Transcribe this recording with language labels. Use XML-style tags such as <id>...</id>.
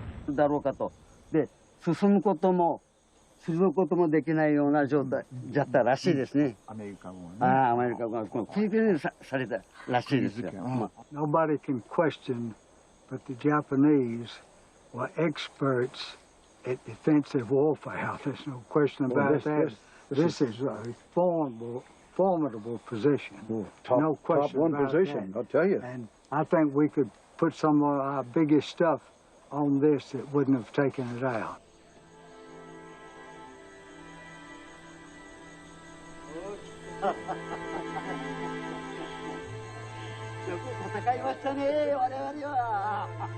<ja>だろうかと。で、進むこともすることもできないような状態じゃったらしいですね。アメリカ軍はね。ああ、アメリカ軍は切り刻みされたらしいですよ。</ja> <en>Nobody can question, but the Japanese were experts at defensive warfare. There's no question about that. This is a formidable position. No question top one about position, that. I'll tell you. And I think we could put some of our biggest stuff on this that wouldn't have taken it out.</en> <ja>よく戦いましたね、我々は。</ja>